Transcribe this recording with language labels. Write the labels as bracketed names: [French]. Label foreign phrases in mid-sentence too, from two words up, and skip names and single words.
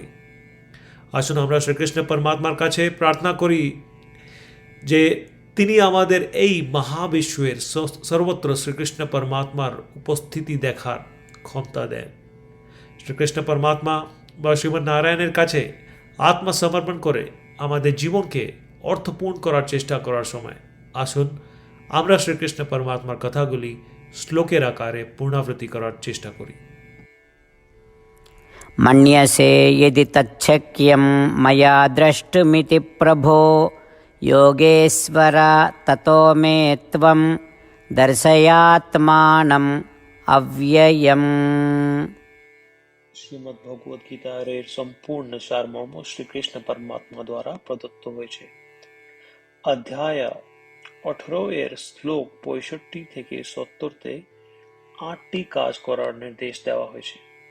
[Bangla] আসুন আমরা শ্রীকৃষ্ণ পরমাত্মার কাছে প্রার্থনা করি যে তিনি আমাদের এই মহাবিশ্বের সর্বত্র শ্রীকৃষ্ণ পরমাত্মার উপস্থিতি দেখার ক্ষমতা দেন। শ্রীকৃষ্ণ পরমাত্মা বা শ্রীমন নারায়ণের কাছে আত্মসমর্পণ করে আমাদের জীবনকে অর্থপূর্ণ করার চেষ্টা করার সময় আসুন আমরা শ্রীকৃষ্ণ পরমাত্মার কথাগুলি শ্লোকের আকারে পুনরাবৃত্তি করার চেষ্টা করি। [Sanskrit] मन्यसे यदि तच्छक्यं मया द्रष्टुमिति प्रभो योगेश्वर ततो मे त्वं दर्शयात्मानम् अव्ययम्। [Bangla] শ্রীমদ্ ভগবদ গীতার এর সম্পূর্ণ সারমর্ম শ্রীকৃষ্ণ পরমাত্মা দ্বারা প্রদত্ত হয়েছে। অধ্যায় 18 এর শ্লোক 65 থেকে 70-তে 8টি কাজ করার নির্দেশ দেওয়া হয়েছে।